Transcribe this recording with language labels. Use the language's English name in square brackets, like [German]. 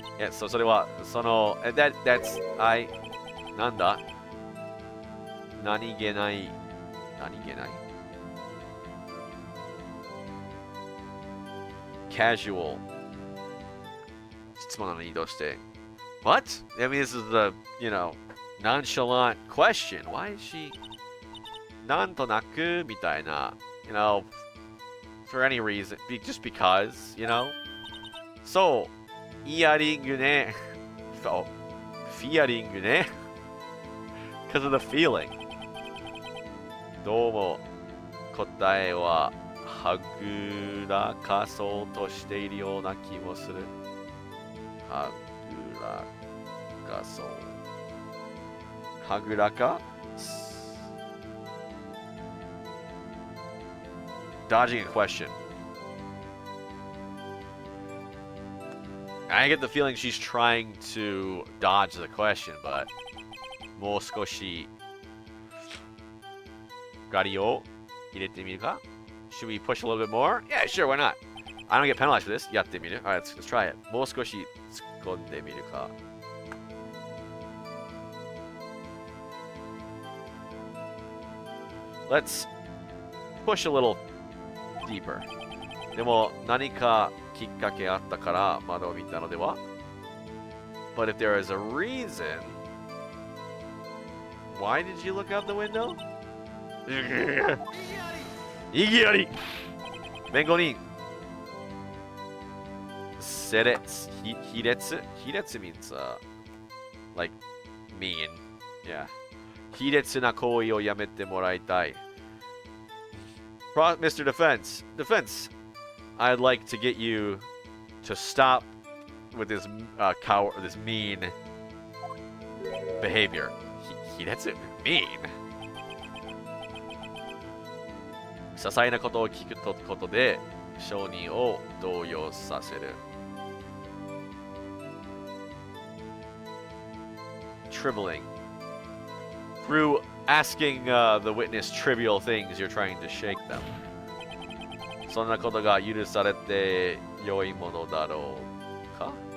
[Japanese] それは、that's, なんだ? 何気ない casual 質問なのにどうして What? [English] I mean, this is the, nonchalant question. Why is she [Japanese] なんとなくみたいな [English] for any reason, just because, [Japanese] そう、イヤリングね。そう、フィアリングね。 [English] because of the feeling. [Japanese] どうも、答えははぐらかそうとしているような気もする。はぐらかそう。 [English] はぐらか Dodging a question. I get the feeling she's trying to dodge the question, but [Japanese] もう少しガリを入れてみるか? [English] Should we push a little bit more? Yeah, sure, why not? I don't get penalized for this. [Japanese] やってみる? [English] Alright, let's try it. [Japanese] もう少し突っ込んでみるか? [English] Let's push a little deeper. [Japanese] でも何かきっかけあったから窓を見たのでは? [English] But if there is a reason, why did you look out the window? [Japanese] 意義あり弁護人卑劣 [English] means like mean. Yeah. [Japanese] 卑劣な行為をやめてもらいたい Mr. [English] Defense, I'd like to get you to stop with this this mean behavior. That's mean. [Japanese] 些細なことを聞くことで証人を動揺させる。 [English] Trivialing. Through asking the witness trivial things, you're trying to shake them. [Japanese] そんなことが許されて良いものだろうか?